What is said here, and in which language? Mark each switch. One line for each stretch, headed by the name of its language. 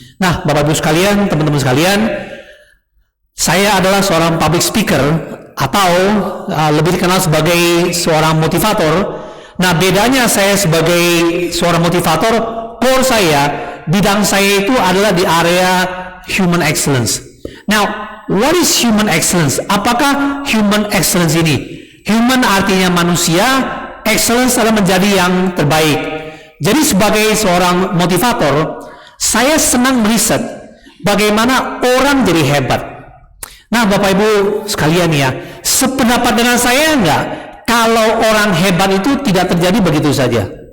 Indonesian: Nah, Bapak Ibu sekalian, teman-teman sekalian, saya adalah seorang public speaker atau lebih dikenal sebagai seorang motivator. Nah, bedanya saya sebagai seorang motivator, core saya, bidang saya itu adalah di area human excellence.
English: Now, what is human excellence?
Indonesian: Apakah human excellence ini? Human artinya manusia, excellence adalah menjadi yang terbaik. Jadi sebagai seorang motivator, saya senang meriset bagaimana orang jadi hebat. Nah, Bapak Ibu sekalian ya, sependapat dengan saya enggak kalau orang hebat itu tidak terjadi begitu saja?